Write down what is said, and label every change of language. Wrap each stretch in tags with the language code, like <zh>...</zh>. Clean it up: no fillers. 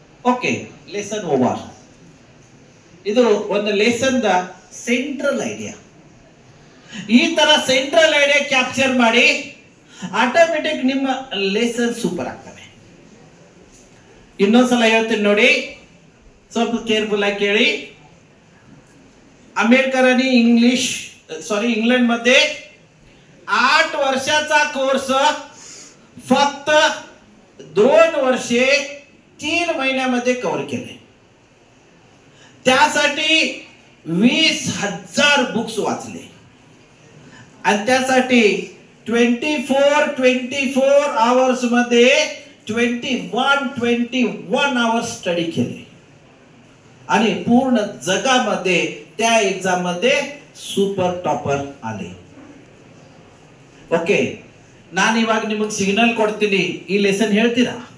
<kn>Okay, lesson over. ಇದು ಒಂದು lesson the central idea. ಈ ತರ ಸೆಂಟ್ರಲ್ ಐಡಿಯಾ ಕ್ಯಾಪ್ಚರ್ ಮಾಡಿ ಆಟೋಮೆಟಿಕ್ ನಿಮ್ಮ ಲೆಸನ್ ಸೂಪರ್ ಆಗ್ತವೆ. ಇನ್ನೊಂದ್ಸಲ ಹೇಳ್ತೀನಿ ನೋಡಿ, ಸ್ವಲ್ಪ ಕೇರ್ಫುಲ್ ಆಗಿ ಕೇಳಿ.</kn> <mr>आंबेडकरांनी इंग्लंड मध्ये 8 वर्षाचा कोर्स फक्त 2 वर्षे 3 महिन्यामध्ये कव्हर केले. त्यासाठी 20,000 बुक्स वाचले आणि त्यासाठी 24 आवर्स मध्ये 21 आवर्स स्टडी केले आणि पूर्ण जगामध्ये त्या एग्जाम मध्ये ಸೂಪರ್ ಟಾಪರ್ ಆಲೆ.</mr> <kn>ಓಕೆ, ನಾನು ಇವಾಗ ನಿಮಗೆ ಸಿಗ್ನಲ್ ಕೊಡ್ತೀನಿ, ಈ ಲೆಸನ್ ಹೇಳ್ತೀರಾ?</kn>